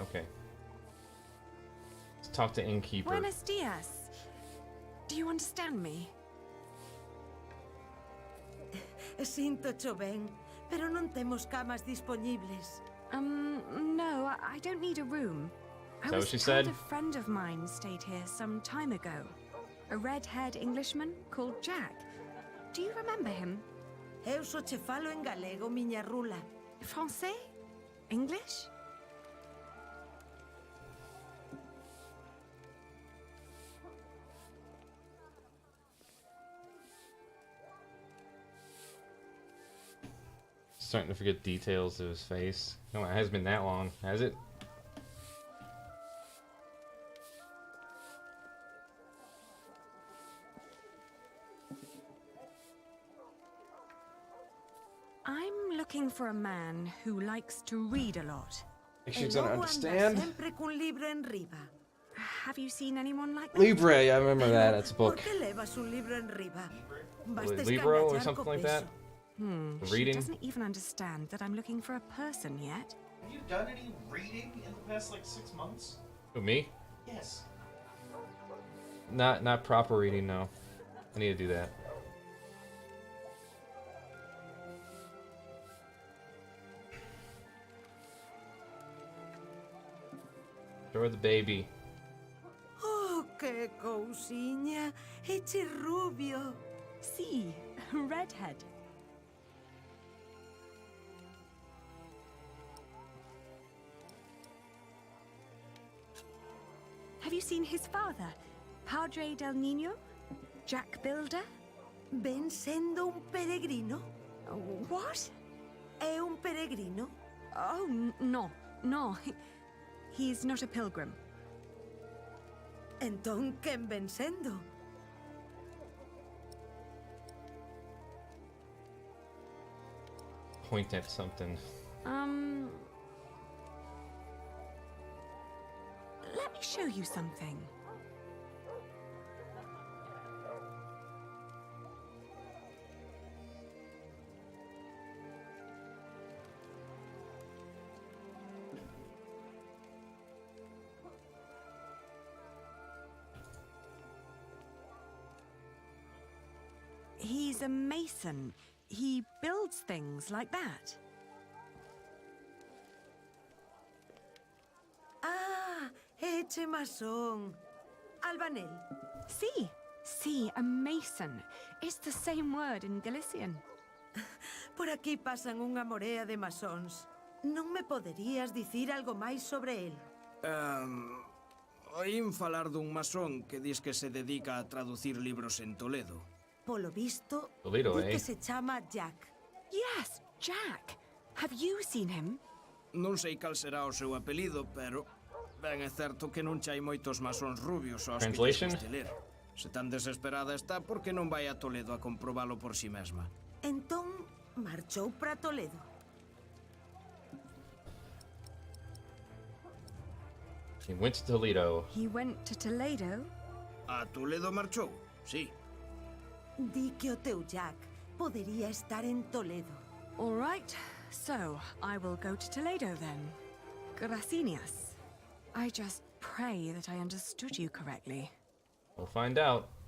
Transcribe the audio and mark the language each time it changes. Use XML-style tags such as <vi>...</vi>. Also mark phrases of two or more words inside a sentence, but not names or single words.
<en>Okay. Let's talk to innkeeper.</en> <es>Buenos dias.</es> <en>Do you understand me?</en> <gl>Sinto-cho ben, pero non temos camas dispoñibles.</gl> <en>No, I don't need a room. Is I that was what she told said? a friend of mine stayed here some time ago. A red-haired Englishman called Jack. Do you remember him?</en> <gl>Eu só che falo en galego, miña rula.</gl> <en>Français? English? Starting to forget details of his face. No, it hasn't been that long, has it? I'm looking for a man who likes to read a lot. Think she's gonna understand?</en> <gl>Sempre cun libro en riba.</gl> <en>Have you seen anyone like that? Libre, I remember that. That's a book.</en> <gl>Por que levas un libro en riba?</gl> <en>Libro or something like that? She Reading? doesn't even understand that I'm looking for a person yet. Have you done any reading in the past, like, 6 months? Who, me? Yes. Not proper reading, no. I need to do that. Show her the baby.</en> <gl>Oh, que cousiña. Eche rubio.</gl> <en>See, redhead. Have you seen his father,</en> <es>Padre del Niño?</es> <en>Jack Builder?</en> <gl>Ven sendo un peregrino?</gl> <en>What?</en> <gl>É un peregrino?</gl> <en>Oh, no. He's not a pilgrim.</en> <gl>Entón, quen ven sendo?</gl> <en>Point at something. Let me show you something. He's a mason. He builds things like that.</en> <gl>Ah, eche masón. Albanel.</gl> <en>Sí, a mason. It's the same word in Galician.</en> <gl>Por aquí pasan unha morea de masóns. Non me poderías dicir algo máis sobre el? Oín falar dun masón que dis que se dedica a traducir libros en Toledo. Polo visto, Toledo, di que se chama Jack.</gl> <en>Yes, Jack. Have you seen him?</en> <gl>Non sei cal será o seu apelido, pero ben é certo que non chai moitos masóns rubios aos que lles</gl> <en>Translation?</en> <gl>guste ler. Se tan desesperada está, por que non vai a Toledo a comprobalo por si mesma? Entón, marchou para Toledo.</gl> <en>He went to Toledo. He went to Toledo?</en> <gl>A Toledo marchou, sí. Di que o teu Jack podería estar en Toledo.</gl> <en>All right, so I will go to Toledo then. Gracias. I just pray that I understood you correctly. We'll find out.</en>